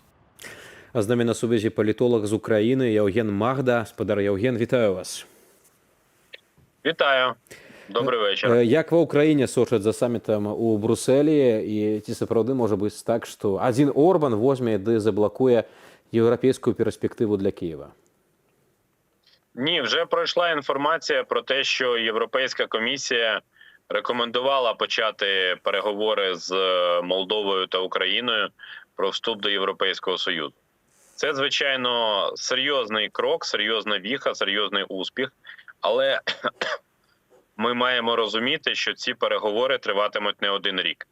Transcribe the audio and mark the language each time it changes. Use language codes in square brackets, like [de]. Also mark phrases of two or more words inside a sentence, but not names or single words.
[be] А з намі на сувязі палітолог з Украіны Яўген Магда. Спадар Яўген, вітаю вас. [uk] Вітаю. Добрый вечар. [be] Як ва ўкраіне сочаць за самітам у Брусэлі, і ці сапраўды можа быць так, што адзін Орбан возьме ды заблакуе еўрапейскую перспективу для Києва? [uk] Ні, вже пройшла інформація про те, що Європейська комісія рекомендувала почати переговори з Молдовою та Україною про вступ до Європейського Союзу. Це, звичайно, серйозний крок, серйозна віха, серйозний успіх, але ми маємо розуміти, що ці переговори триватимуть не один рік.